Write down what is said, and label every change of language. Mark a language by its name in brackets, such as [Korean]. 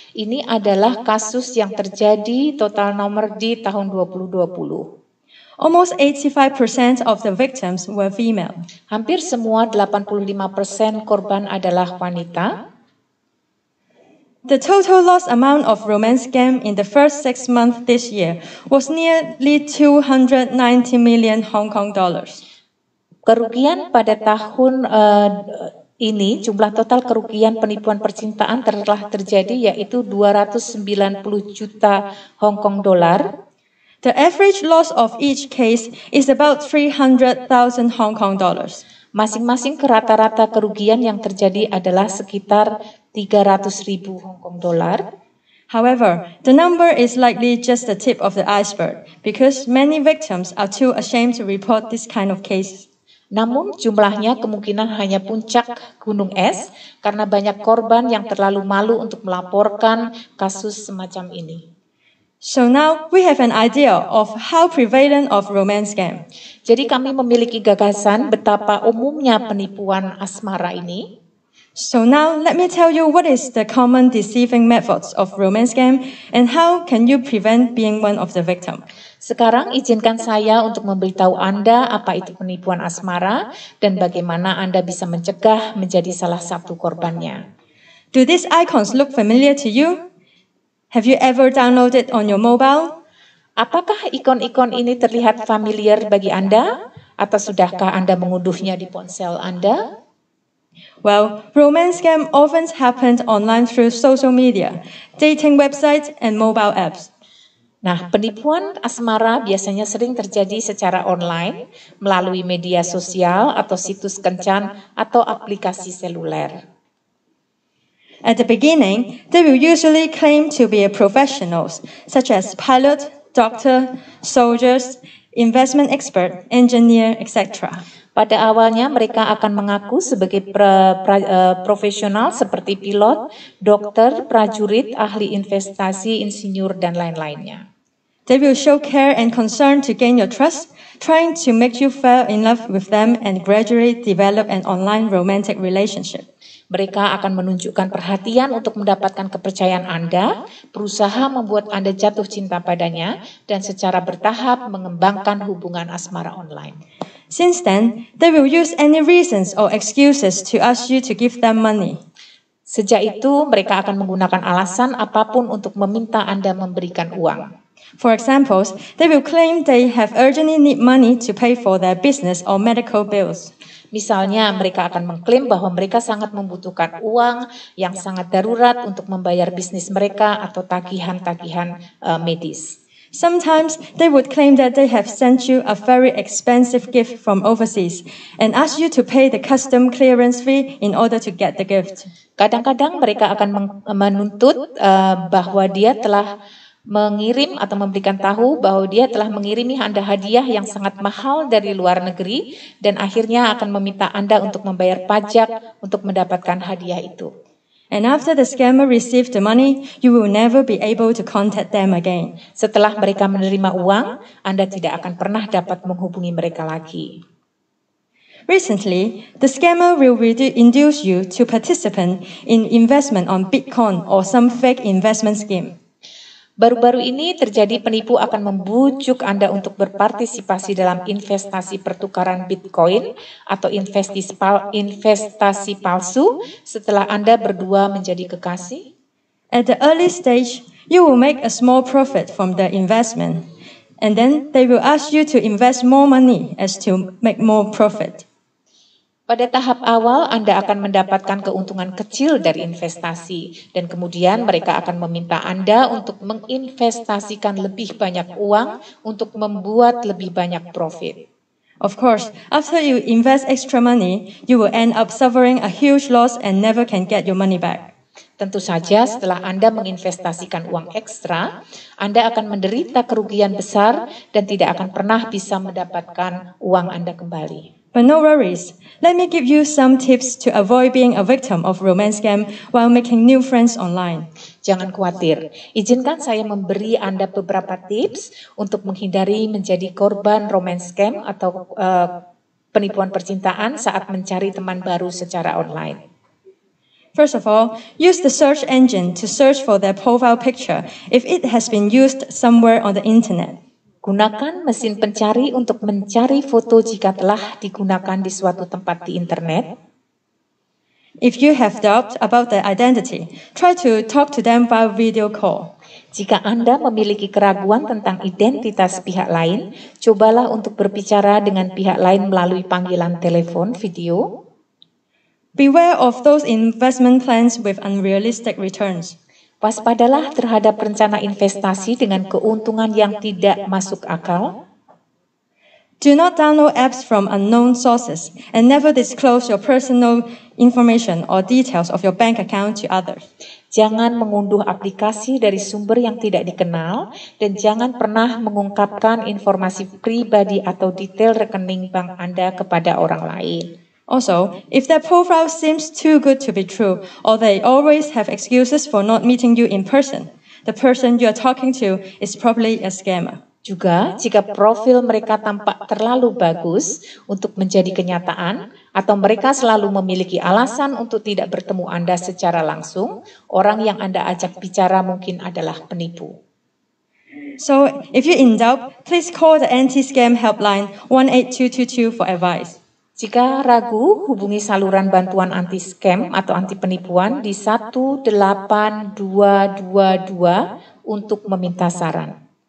[Indonesian] Ini adalah kasus yang terjadi total nomor di tahun 2020. [English] Almost 85% of the victims were female. [Indonesian] Hampir semua 85% korban adalah wanita. [English] The total loss amount of romance scam in the first 6 months this year was nearly 290 million Hong Kong dollars. [Indonesian] Kerugian pada tahun ini, jumlah total kerugian penipuan percintaan telah terjadi yaitu 290 juta Hong Kong dolar. [English] The average loss of each case is about 300,000 Hong Kong dollars. [Indonesian] Masing-masing rata-rata kerugian yang terjadi adalah sekitar 300.000 Hong Kong dolar. [English] However, the number is likely just the tip of the iceberg because many victims are too ashamed to report this kind of case. [Indonesian] Namun jumlahnya kemungkinan hanya puncak gunung es karena banyak korban yang terlalu malu untuk melaporkan kasus semacam ini. [English] So now we have an idea of how prevalent of romance scam. [Indonesian] Jadi kami memiliki gagasan betapa umumnya penipuan asmara ini. [English] So now let me tell you what is the common deceiving methods of romance scam and how can you prevent being one of the victim. [Indonesian] Sekarang izinkan saya untuk memberitahu Anda apa itu penipuan asmara dan bagaimana Anda bisa mencegah menjadi salah satu korbannya. [English] Do these icons look familiar to you? Have you ever downloaded on your mobile? [Indonesian] Apakah ikon-ikon ini terlihat familiar bagi Anda? Atau sudahkah Anda mengunduhnya di ponsel Anda? [English] Well, romance scam often happens online through social media, dating websites, and mobile apps. [Indonesian] Nah, penipuan asmara biasanya sering terjadi secara online, melalui media sosial atau situs kencan atau aplikasi seluler. [English] At the beginning, they will usually claim to be professionals, such as pilot, doctor, soldiers, investment expert, engineer, etc. [Indonesian] Pada awalnya mereka akan mengaku sebagai profesional seperti pilot, dokter, prajurit, ahli investasi, insinyur, dan lain-lainnya. [English] They will show care and concern to gain your trust, trying to make you fall in love with them and gradually develop an online romantic relationship. [Indonesian] Mereka akan menunjukkan perhatian untuk mendapatkan kepercayaan Anda, berusaha membuat Anda jatuh cinta padanya, dan secara bertahap mengembangkan hubungan asmara online. [English] Since then, they will use any reasons or excuses to ask you to give them money. [Indonesian] Sejak itu, mereka akan menggunakan alasan apapun untuk meminta Anda memberikan uang. [English] For example, they will claim they have urgently need money to pay for their business or medical bills. [Indonesian] Misalnya, mereka akan mengklaim bahwa mereka sangat membutuhkan uang yang sangat darurat untuk membayar bisnis mereka atau tagihan-tagihan medis. [English] Sometimes they would claim that they have sent you a very expensive gift from overseas and ask you to pay the custom clearance fee in order to get the gift. [Indonesian] Kadang-kadang mereka akan menuntut bahwa dia telah mengirim atau memberikan tahu bahwa dia telah mengirimi Anda hadiah yang sangat mahal dari luar negeri dan akhirnya akan meminta Anda untuk membayar pajak untuk mendapatkan hadiah itu. [English] And after the scammer received the money, you will never be able to contact them again. [Indonesian] Setelah mereka menerima uang, Anda tidak akan pernah dapat menghubungi mereka lagi. [English] Recently, the scammer will induce you to participate in investment on Bitcoin or some fake investment scheme. [Indonesian] Baru-baru ini terjadi penipu akan membujuk Anda untuk berpartisipasi dalam investasi pertukaran Bitcoin atau investasi palsu setelah Anda berdua menjadi kekasih. [English] At the early stage, you will make a small profit from the investment, and then they will ask you to invest more money as to make more profit. [Indonesian] Pada tahap awal, Anda akan mendapatkan keuntungan kecil dari investasi, dan kemudian mereka akan meminta Anda untuk menginvestasikan lebih banyak uang untuk membuat lebih banyak profit. [English] Of course, after you invest extra money, you will end up suffering a huge loss and never can get your money back. [Indonesian] Tentu saja setelah Anda menginvestasikan uang ekstra, Anda akan menderita kerugian besar dan tidak akan pernah bisa mendapatkan uang Anda kembali. [English] But no worries, let me give you some tips to avoid being a victim of romance scam while making new friends online. [Indonesian] Jangan khawatir, izinkan saya memberi Anda beberapa tips untuk menghindari menjadi korban [English] romance scam [Indonesian] atau penipuan percintaan saat mencari teman baru secara online. [English] First of all, use the search engine to search for their profile picture if it has been used somewhere on the internet. [Indonesian] Gunakan mesin pencari untuk mencari foto jika telah digunakan di suatu tempat di internet. [English] If you have doubt about their identity, try to talk to them by video call. [Indonesian] Jika Anda memiliki keraguan tentang identitas pihak lain, cobalah untuk berbicara dengan pihak lain melalui panggilan telepon video. [English] Beware of those investment plans with unrealistic returns. [Indonesian] Waspadalah terhadap rencana investasi dengan keuntungan yang tidak masuk akal. [English] Do not download apps from unknown sources and never disclose your personal information or details of your bank account to others. [Indonesian] Jangan mengunduh aplikasi dari sumber yang tidak dikenal dan jangan pernah mengungkapkan informasi pribadi atau detail rekening bank Anda kepada orang lain. [English] Also, if their profile seems too good to be true, or they always have excuses for not meeting you in person, the person you are talking to is probably a scammer. [Indonesian] Juga, jika profil mereka tampak terlalu bagus untuk menjadi kenyataan, atau mereka selalu memiliki alasan untuk tidak bertemu Anda secara langsung, orang yang Anda ajak bicara mungkin adalah penipu. [English] So, if you're in doubt, please call the anti-scam helpline 18222 for advice. [Indonesian] Jika ragu, hubungi saluran bantuan anti-scam atau anti penipuan di 18222 untuk meminta saran.